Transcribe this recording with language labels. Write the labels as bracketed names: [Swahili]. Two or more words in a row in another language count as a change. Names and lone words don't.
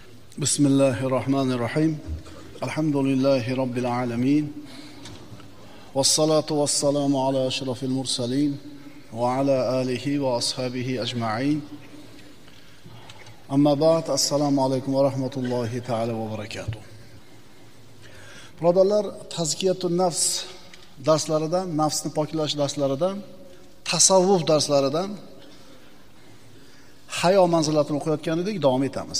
[Arabic] بسم الله الرحمن الرحيم. الحمد لله رب العالمين. والصلاة والسلام على أشرف المرسلين وعلى آله وأصحابه أجمعين. أما بعد, السلام عليكم ورحمة الله تعالى وبركاته. [Uzbek] Birodarlar, [Arabic] تزكية النفس [Uzbek] darslaridan, nafsni poklash darslaridan, tasavvuf darslaridan hayo manzilatini o'qiyotgan edik, davom etamiz.